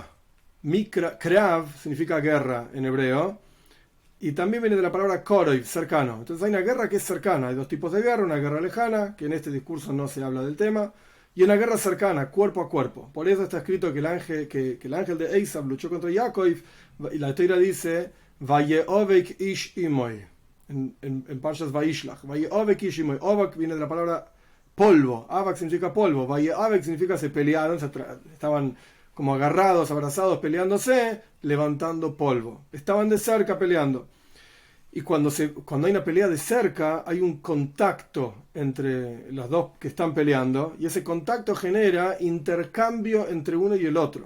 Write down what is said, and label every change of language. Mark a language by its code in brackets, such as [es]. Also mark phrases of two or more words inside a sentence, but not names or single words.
[es] Krav significa guerra en hebreo. Y también viene de la palabra Koroiv, cercano. Entonces hay una guerra que es cercana. Hay dos tipos de guerra, una guerra lejana, que en este discurso no se habla del tema, y una guerra cercana, cuerpo a cuerpo. Por eso está escrito que el ángel de Esav luchó contra Jacob, y la Torá dice, [he] ויאבק איש עמו, en Parshas Vayishlach. ויאבק איש עמו. [es] Ovak viene de la palabra polvo. Avak significa polvo. Vayeovek significa se pelearon, estaban como agarrados, abrazados, peleándose, levantando polvo. Estaban de cerca peleando. Y cuando hay una pelea de cerca, hay un contacto entre los dos que están peleando, y ese contacto genera intercambio entre uno y el otro.